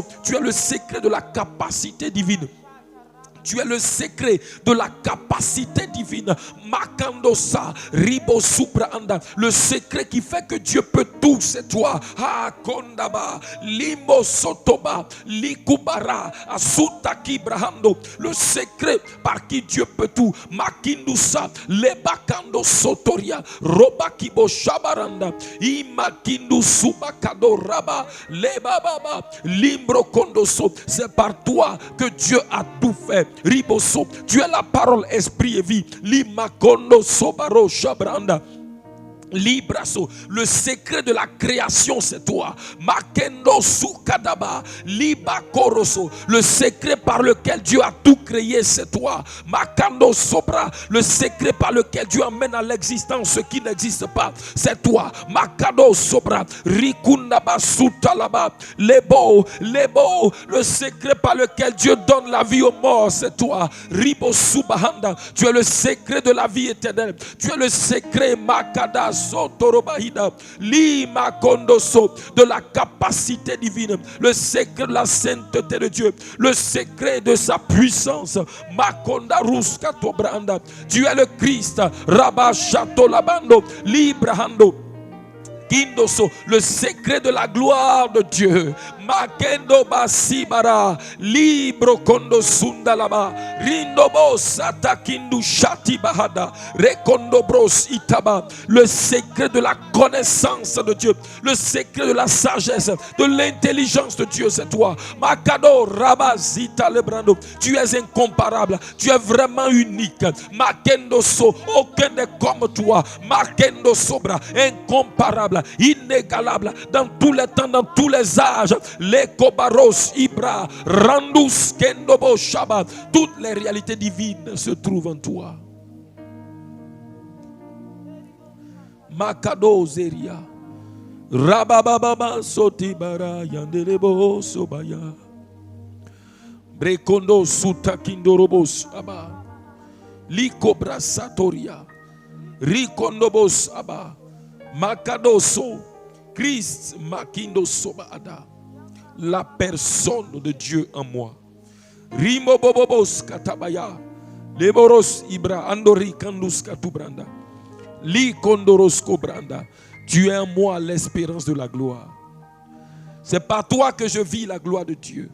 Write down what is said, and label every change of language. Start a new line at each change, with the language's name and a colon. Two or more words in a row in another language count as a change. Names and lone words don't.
French: Tu es le secret de la capacité divine. Tu es le secret de la capacité divine. Makandosa, Ribo Supraanda. Le secret qui fait que Dieu peut tout, c'est toi. Ha Kondaba, Limbo Sotoba, Likubara, Asutaki Brahando. Le secret par qui Dieu peut tout. Makindusa, Lebakando Sotoria, Robakibo Shabaranda, Imakindu Subakado Raba, Lebababa, Limbro Kondoso. C'est par toi que Dieu a tout fait. Riboso, tu es la parole, esprit et vie. Limakondo Sobaro Shabranda. Libraso, le secret de la création c'est toi. Makendo sukadaba, libakoroso, le secret par lequel Dieu a tout créé c'est toi. Makando sobra, le secret par lequel Dieu amène à l'existence ce qui n'existe pas c'est toi. Makado sobra, rikundaba sutalaba, lebo, le secret par lequel Dieu donne la vie aux morts c'est toi. Ribo subahanda, tu es le secret de la vie éternelle. Tu es le secret makada de la capacité divine, le secret de la sainteté de Dieu, le secret de sa puissance. Tu es le Christ, Rabba Chateau Labando, Librahando. Kindoso, le secret de la gloire de Dieu. Makendo basibara, libro kondo sundalaba, rindobo satakindu shati bahada, rekondo bros itaba, le secret de la connaissance de Dieu, le secret de la sagesse, de l'intelligence de Dieu, c'est toi. Makado rabazita lebrando, tu es incomparable, tu es vraiment unique. Makendo so, aucun n'est comme toi. Makendo sobra, incomparable, inégalable dans tous les temps, dans tous les âges. Les kobaros ibra randus kendobo shaba, toutes les réalités divines se trouvent en toi. Makado zeria rabababa sotibara yandelebo sobaya brekondo sutakindorobos aba likobra satoria rikondobos aba makadoso Christ makindo sobaada, la personne de Dieu en moi. Rimobobobos katabaya leboros ibra andori kandus katubranda li kondoros kobranda. Tu es en moi l'espérance de la gloire. C'est par toi que je vis la gloire de Dieu.